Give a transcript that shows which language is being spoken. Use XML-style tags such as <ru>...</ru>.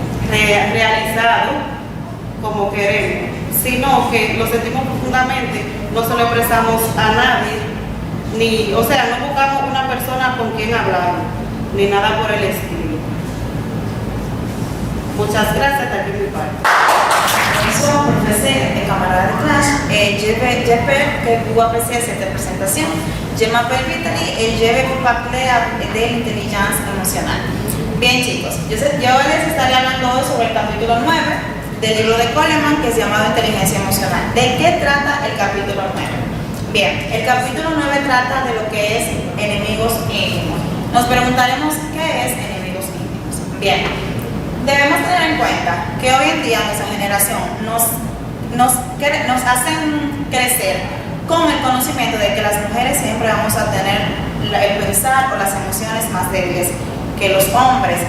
<es>realizados como queremos, sino que los sentimos profundamente, no se lo expresamos a nadie, no buscamos una persona con quien hablar, ni nada por el estilo. Muchas gracias, hasta aquí mi parte.</es> <fr>Bonjour, professeur et camarades de classe. J'espère que vous appréciez cette présentation. Je m'appelle Vitaly et je vais vous parler de l'intelligence emocional.</fr> <es>Bien, chicos, yo les estaré hablando hoy sobre el capítulo 9 del libro de Goleman, que es llamado Inteligencia Emocional. ¿De qué trata el capítulo 9? Bien, el capítulo 9 trata de lo que es enemigos íntimos. Nos preguntaremos qué es enemigos íntimos. Bien, debemos tener en cuenta que hoy en día nuestra generación nos hacen crecer con el conocimiento de que las mujeres siempre vamos a tener el pensar o las emociones más débiles que los hombres.</es>